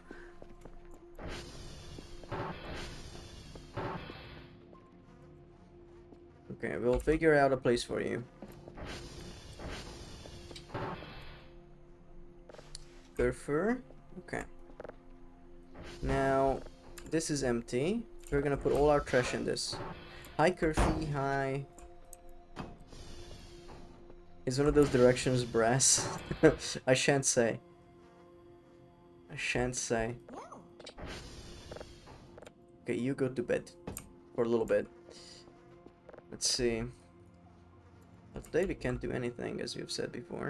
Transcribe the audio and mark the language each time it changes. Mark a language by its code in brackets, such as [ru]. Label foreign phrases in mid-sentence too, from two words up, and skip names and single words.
[en] Okay, we'll figure out a place for you. Kerfur? Okay. Now, this is empty. We're gonna put all our trash in this. Hi, Kerfy. Hi. Is one of those directions brass? I shan't say. I shan't say. Okay, you go to bed for a little bit. Let's see. But today we can't do anything, as we've said before.